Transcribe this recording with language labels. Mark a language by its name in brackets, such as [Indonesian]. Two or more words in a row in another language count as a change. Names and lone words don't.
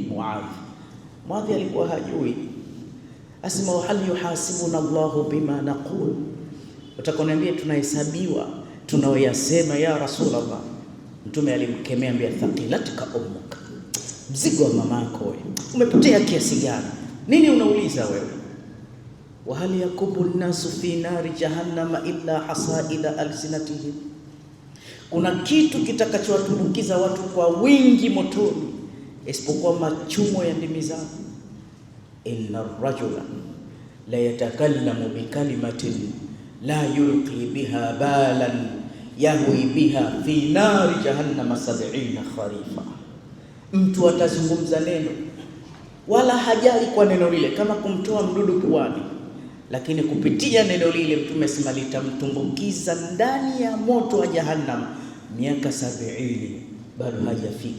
[Swahili] Muadh alikuwa hajui, asema [Arabic] هل يحاسبنا الله بما نقول, [Swahili] utakoniambia tunahesabiwa tunaoyasema [Arabic] يا رسول الله. [Swahili] Mtume alimkemea, ambia [Arabic] ثكلتك أمك, [Swahili] mzigo wa mama yako wewe, umepotea kiasi gani? Nini unauliza wewe? [Arabic] وهل يكب الناس في نار جهنم إلا حصائد ألسنتهم, [Swahili] kuna kitu kitakachowatumbukiza watu kwa wingi motoni isipokuwa machumo ya ndimi zao. [Arabic] إن الرجل ليتكلم بكلمة لا يلقي بها بالا يهوي بها في نار جهنم 70 خريفا. [Swahili] Mtu atazungumza neno wala hajali kwa neno lile, kama kumtoa mdudu puani, lakini kupitia neno lile Mtume asema litamtumbukiza ndani ya moto wa jahannam miaka 70, bado hajafika.